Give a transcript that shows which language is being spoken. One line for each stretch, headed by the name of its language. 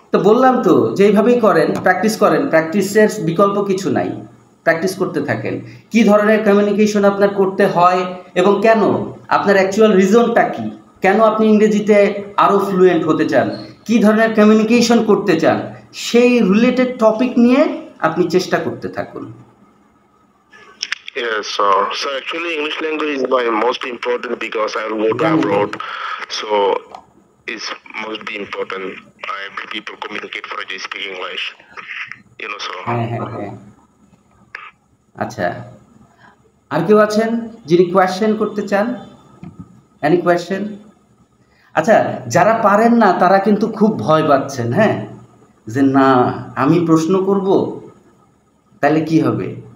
Bangla: তো বললাম তো যে এইভাবেই করেন, প্র্যাকটিস করেন, প্র্যাকটিসের বিকল্প কিছু নাই, প্র্যাকটিস করতে থাকেন। কি ধরনের কমিউনিকেশন আপনার করতে হয় এবং কেন, আপনার অ্যাকচুয়াল রিজনটা কি, কেন আপনি ইংরেজিতে আরও ফ্লুয়েন্ট হতে চান, কি ধরনের কমিউনিকেশন করতে চান, সেই রিলেটেড টপিক নিয়ে আপনি চেষ্টা করতে থাকুন।
English: Yes, sir. So actually, English language is my most important because I will go abroad. So it's most be important. Every people communicate for they speak English. You know, sir.
Bangla: হ্যাঁ। আচ্ছা, আর কেউ আছেন যিনি কোয়েশ্চেন করতে চান?
English: Any question?
Bangla: আচ্ছা, যারা পারেন না তারা কিন্তু খুব ভয় পাচ্ছেন, হ্যাঁ, যে না আমি প্রশ্ন করব তাহলে কি হবে,